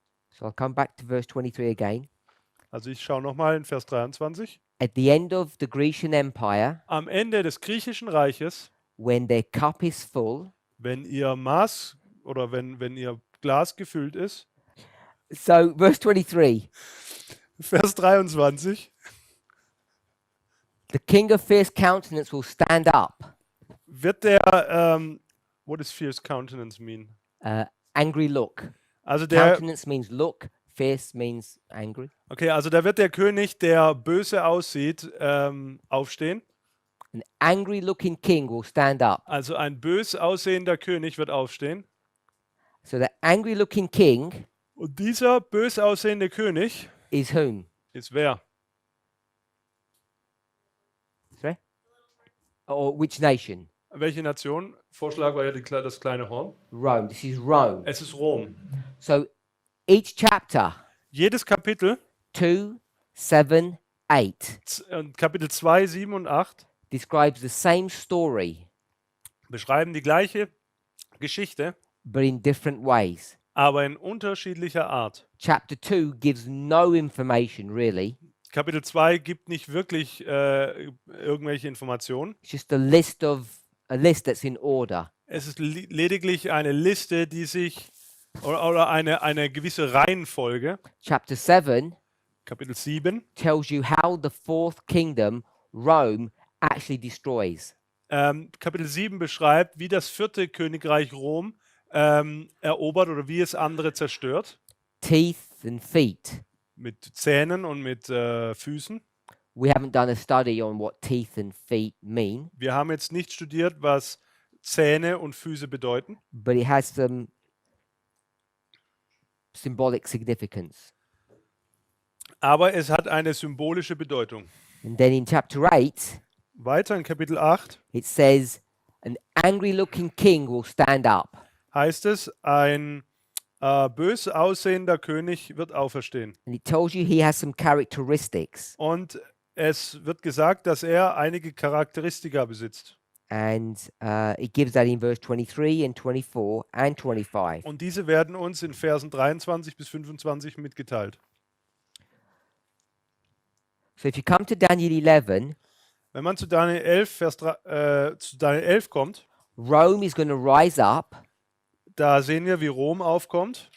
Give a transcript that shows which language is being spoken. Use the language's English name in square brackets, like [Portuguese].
[English] So I'll come back to verse 23 again. [German] Also ich schaue nochmal in Vers 23. [English] At the end of the Grecian Empire, [German] Am Ende des griechischen Reiches, [English] when their cup is full, [German] wenn ihr Maß oder wenn ihr Glas gefüllt ist, [English] so verse 23, [German] Vers 23, [English] the king of fierce countenance will stand up, [German] wird der, [English] what does fierce countenance mean? angry look. [German] Also der, [English] Countenance means look, fierce means angry. [German] okay, also da wird der König, der böse aussieht, aufstehen. [English] An angry looking king will stand up. [German] Also ein bös aussehender König wird aufstehen. [English] So the angry looking king [German] Und dieser bös aussehende König [English] is whom? [German] ist wer? [English] Sorry? Or which nation? [German] Welche Nation? Vorschlag war ja das kleine Horn. [English] Rome. This is Rome. [German] Es ist Rom. [English] So each chapter, [German] Jedes Kapitel, [English] 2, 7, 8, [German] Kapitel 2, 7 und 8, [English] describes the same story, [German] beschreiben die gleiche Geschichte, [English] but in different ways. [German] aber in unterschiedlicher Art. [English] Chapter 2 gives no information really. [German] Kapitel 2 gibt nicht wirklich irgendwelche Informationen. [English] It's just a list that's in order. [German] Es ist lediglich eine Liste, die sich oder eine gewisse Reihenfolge. [English] Chapter 7 [German] Kapitel 7 [English] tells you how the fourth kingdom, Rome, actually destroys. [German] Kapitel 7 beschreibt, wie das vierte Königreich Rom erobert oder wie es andere zerstört. [English] Teeth and feet. [German] Mit Zähnen und mit Füßen. [English] We haven't done a study on what teeth and feet mean, [German] Wir haben jetzt nicht studiert, was Zähne und Füße bedeuten, [English] but it has some symbolic significance. [German] aber es hat eine symbolische Bedeutung. [English] And then in chapter 8, [German] Weiter in Kapitel 8 [English] it says, an angry looking king will stand up. [German] heißt es, ein bös aussehender König wird auferstehen. [English] And it tells you he has some characteristics. [German] Und es wird gesagt, dass er einige Charakteristika besitzt. [English] And it gives that in verse 23 and 24 and 25. [German] Und diese werden uns in Versen 23 bis 25 mitgeteilt. [English] So if you come to Daniel 11, [German] Wenn man zu Daniel 11, zu Daniel 11 kommt, [English] Rome is going to rise up [German] da sehen wir, wie Rom aufkommt.